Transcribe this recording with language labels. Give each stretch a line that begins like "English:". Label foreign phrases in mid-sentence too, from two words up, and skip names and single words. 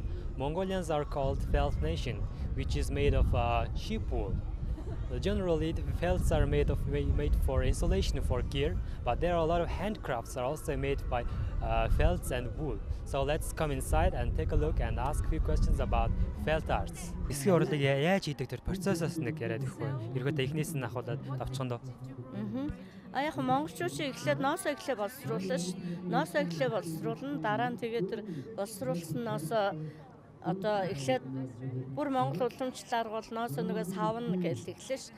English: Mongolians are called felt nation, which is made of sheep wool. Generally, the felts are made for insulation for gear, but there are a lot of handcrafts are also made by felts and wool. So let's come inside and take a look and ask a few questions about felt arts.
Mongolian: Эсгийн урлаг яаж хийдэг тэр процессоос нэг яриад өгөхгүй. Ерөөдөө эхнээс нь ахуулаад авчихсан доо. Яг монголчууд шиг эхлээд ноосоо эхлээ боловсруулсан ш. Ноосоо эхлээ боловсруулна, дараа нь тэгээд тэр боловсруулсан ноосоо одоо эхлээд бүр монгол уламжлалаар бол ноосоо нөгөө савна гэж эхлэв ш.